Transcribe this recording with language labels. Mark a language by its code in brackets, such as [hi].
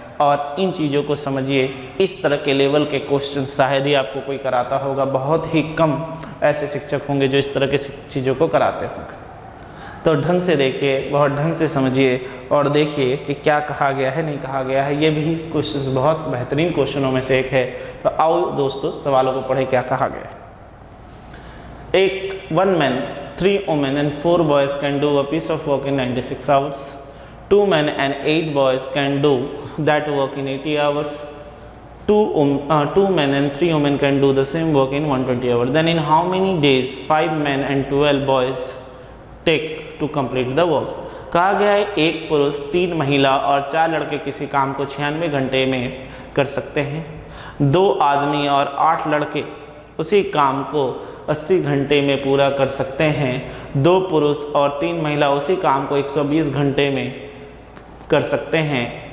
[hi] और इन चीज़ों को समझिए, इस तरह के लेवल के क्वेश्चन शायद ही आपको कोई कराता होगा, बहुत ही कम ऐसे शिक्षक होंगे जो इस तरह के चीज़ों को कराते होंगे। तो ढंग से देखिए, बहुत ढंग से समझिए और देखिए कि क्या कहा गया है नहीं कहा गया है। ये भी क्वेश्चन बहुत बेहतरीन क्वेश्चनों में से एक है। तो आओ दोस्तों सवालों को पढ़े क्या कहा गया है। [en] एक 1 man, 3 women and 4 boys can do a piece of work in 96 hours. 2 men and 8 boys can do that work in 80 hours. 2 men and 3 women can do the same work in 120 hours. Then in how many days 5 men and 12 boys take to complete the work? [hi] कहा गया है एक पुरुष 3 महिला और 4 लड़के किसी काम को 96 घंटे में कर सकते हैं। 2 आदमी और 8 लड़के उसी काम को 80 घंटे में पूरा कर सकते हैं। 2 पुरुष और 3 महिला उसी काम को 120 घंटे में कर सकते हैं।